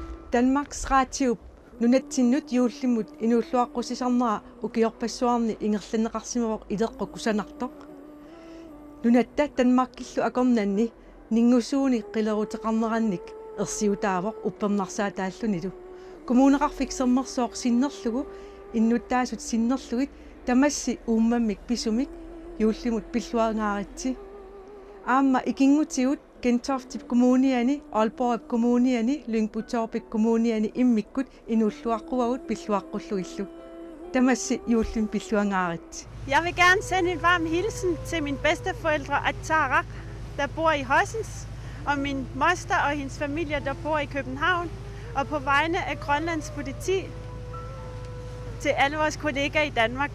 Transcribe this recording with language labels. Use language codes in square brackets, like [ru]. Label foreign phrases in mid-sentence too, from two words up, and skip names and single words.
[kl] Danmarks Radio nunattinnut juullimut inuulluaqqusisarnera ukiorpassuarni ingerlanneqarsimaroq ileqqokusanartoq nunatta Danmarkillu akornanni ningusuuni qileruteqarnerannik ersiutaavoq uppernarsaattaallunilu kommuneqarfiksermersoq sinnerlugu innuttaasut sinnerlugit tamassi uummammik pisumik juullimut pilluaringaaritsi aamma ikingutigut Gentofte Kommuniani, Aalborg Kommuniani, Lyngby-Taarbæk Kommuniani immikkut inulluaqquagut pilluaqqulluillu. Tamassi juullim pilluangaarit. [da] Jeg vil gerne sende en varm hilsen til mine bedsteforældre Atara, der bor i Horsens, og min moster og hendes familie, der bor i København, og på vegne af Grønlands politi til alle vores kollegaer i Danmark.